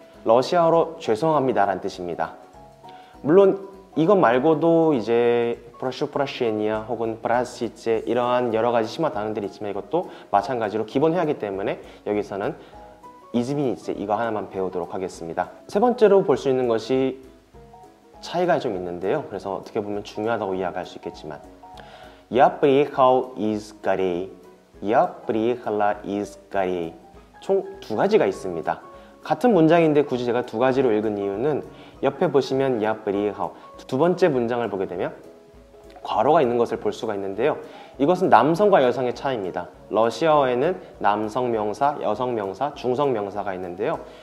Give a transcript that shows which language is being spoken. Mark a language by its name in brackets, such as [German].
[Korean] 러시아어로 죄송합니다 라는 뜻입니다. 물론 이것 말고도 이제 прошу прощения 혹은 простите 이러한 여러 가지 심화 단어들이 있지만 이것도 마찬가지로 기본 회화이기 때문에 여기서는 извините 이거 하나만 배우도록 하겠습니다. 세 번째로 볼 수 있는 것이 차이가 좀 있는데요. 그래서 어떻게 보면 중요하다고 이야기할 수 있겠지만 [Russian] Я приехал из Кореи, Я приехала из Кореи. [Korean] 총 두 가지가 있습니다. 같은 문장인데 굳이 제가 두 가지로 읽은 이유는 옆에 보시면 [Russian] Я приехал [Korean] 두 번째 문장을 보게 되면 괄호가 있는 것을 볼 수가 있는데요. 이것은 남성과 여성의 차이입니다. 러시아어에는 남성 명사, 여성 명사, 중성 명사가 있는데요.